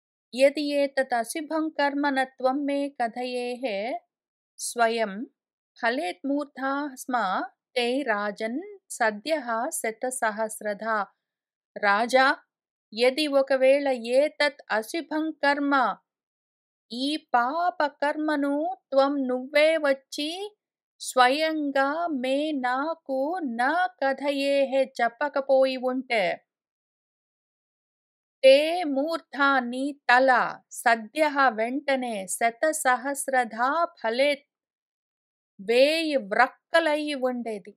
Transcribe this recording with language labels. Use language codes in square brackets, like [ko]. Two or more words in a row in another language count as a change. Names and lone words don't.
[sa] यदि एतत् अशुभं कर्म न त्वं मे कथयेः स्वयं फलेत् मूर्धा स्म ते राजन् सद्यः శతసహస్రధా. [te] రాజా, యది ఒకవేళ [sa] ఏతత్ అశుభం కర్మ, [te] ఈ పాప కర్మను నువ్వే వచ్చి స్వయంగా నాకు నా కథయేహే చెప్పకపోయి ఉంటే, [sa] తే మూర్ధా [te] నీ తల సద్యః వెంటనే [sa] శతసహస్రధా ఫలేత్ [te] వేయి వ్రక్కలయ్యి ఉండేది.